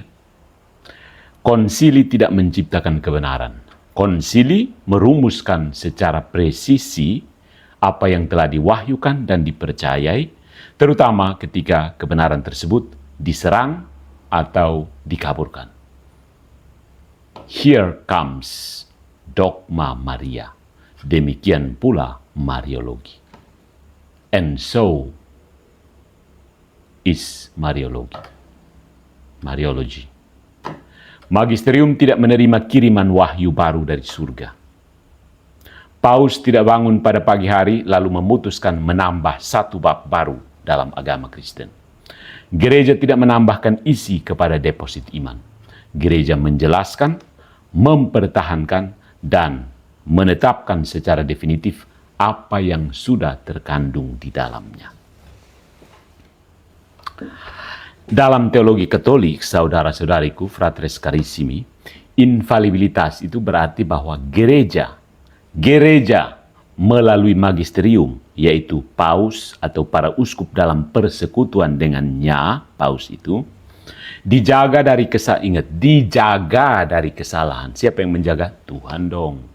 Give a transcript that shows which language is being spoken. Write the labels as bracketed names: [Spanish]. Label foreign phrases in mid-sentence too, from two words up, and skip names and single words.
[Indonesian] Konsili tidak menciptakan kebenaran. Konsili merumuskan secara presisi apa yang telah diwahyukan dan dipercayai, terutama ketika kebenaran tersebut diserang atau dikaburkan. [English] Here comes dogma Maria. [Indonesian] Demikian pula Mariologi. [English] And so is Mariologi. Mariology. [Indonesian] Magisterium tidak menerima kiriman wahyu baru dari surga. Paus tidak bangun pada pagi hari lalu memutuskan menambah satu bab baru dalam agama Kristen. Gereja tidak menambahkan isi kepada deposit iman. Gereja menjelaskan, mempertahankan, dan menetapkan secara definitif apa yang sudah terkandung di dalamnya. Dalam teologi Katolik, saudara-saudariku, [Latin] fratres carissimi, [Indonesian] infalibilitas itu berarti bahwa gereja melalui magisterium, yaitu paus atau para uskup dalam persekutuan dengannya, paus itu, dijaga dari kesalahan. Siapa yang menjaga? Tuhan dong.